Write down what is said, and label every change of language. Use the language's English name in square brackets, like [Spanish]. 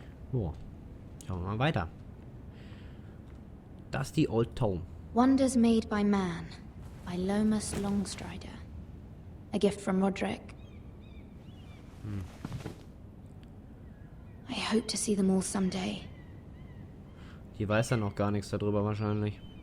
[German] So, schauen wir mal weiter. [English] Dusty Old Tome. Wonders Made by Man, by Lomas Longstrider. A gift from Roderick. I hope to see them all someday. [German] Die weiß dann noch gar nichts darüber wahrscheinlich.